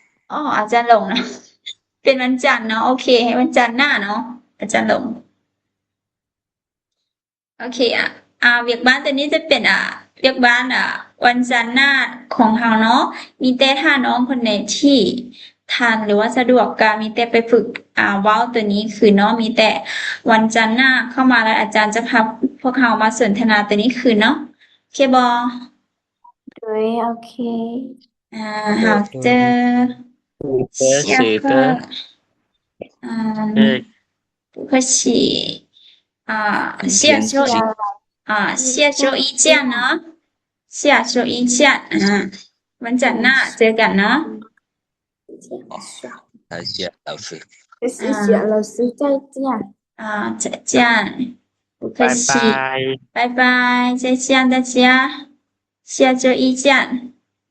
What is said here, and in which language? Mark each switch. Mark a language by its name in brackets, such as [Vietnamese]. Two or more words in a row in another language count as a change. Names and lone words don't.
[Northeastern Thai] อาจารย์ลงนะเป็นวันจันทร์เนาะโอเคให้วันจันทร์หน้าเนาะอาจารย์ลงโอเคเวียกบ้านตัวนี้จะเป็นเวียกบ้านวันจันทร์หน้าของเฮาเนาะมีแต่ถ้าน้องคนใดที่ทันหรือว่าสะดวกก็มีแต่ไปฝึกเว้าตัวนี้คือเนาะมีแต่วันจันทร์หน้าเข้ามาแล้วอาจารย์จะพาพวกเฮามาสนทนาตัวนี้คือเนาะโอเคบ่ [Chinese] 对 OK 好的下课不客气下周一见เนาะ下周一见 [Northeastern Thai] วันจันทร์หน้าเจอกันเนาะ [Chinese] 再见老师谢谢老师再见再见不客气拜拜再见大家下周一见